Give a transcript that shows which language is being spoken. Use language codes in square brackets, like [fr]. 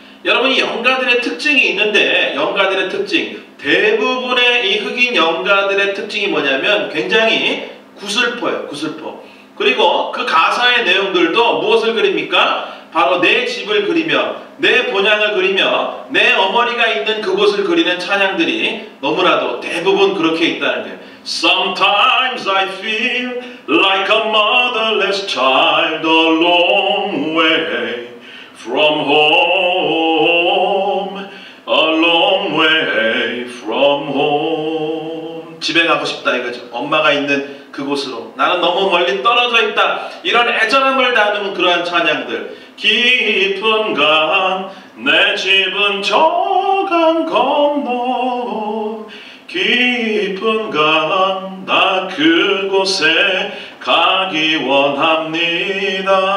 [ko] 여러분, 이 영가들의 특징이 있는데, 영가들의 특징, 대부분의 이 흑인 영가들의 특징이 뭐냐면 굉장히 구슬퍼예요. 구슬퍼. 그리고 그 가사의 내용들도 무엇을 그립니까? 바로 내 집을 그리며 내 본향을 그리며 내 어머니가 있는 그곳을 그리는 찬양들이 너무나도 대부분 그렇게 있다는 거예요. [en] Sometimes I feel like a motherless child a long way from home, a long way from home. [ko] 집에 가고 싶다 이거죠. 엄마가 있는 그곳으로. 나는 너무 멀리 떨어져 있다. 이런 애절함을 나누는 그러한 찬양들. 깊은 강, 내 집은 저 강 건너. 깊은 강, 나 그곳에 가기 원합니다.